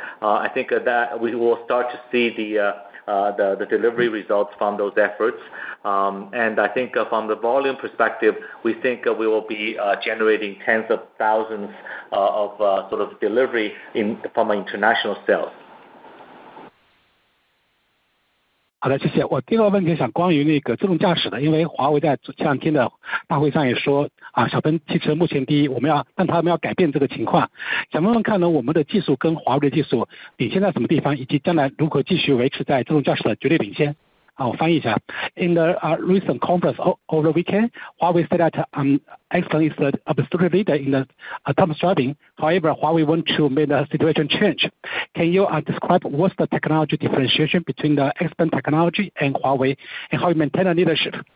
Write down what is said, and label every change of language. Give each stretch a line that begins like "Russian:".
English: I think that we will start to see the delivery results from those efforts. And I think from the volume perspective, we think we will be generating tens of thousands of sort of delivery from international sales.
Chinese: 好的，谢谢。我第二个问题想关于那个自动驾驶的，因为华为在前两天的大会上也说小鹏汽车目前第一，但他们要改变这个情况。想问问看呢，我们的技术跟华为的技术领先在什么地方，以及将来如何继续维持在自动驾驶的绝对领先？我翻译一下。
English: In the recent conference over the weekend, Huawei said that XPeng is the absolute leader in the autonomous driving. However, Huawei want to make the situation change. Can you describe what's the technology differentiation between the XPeng technology and Huawei, and how you maintain the leadership?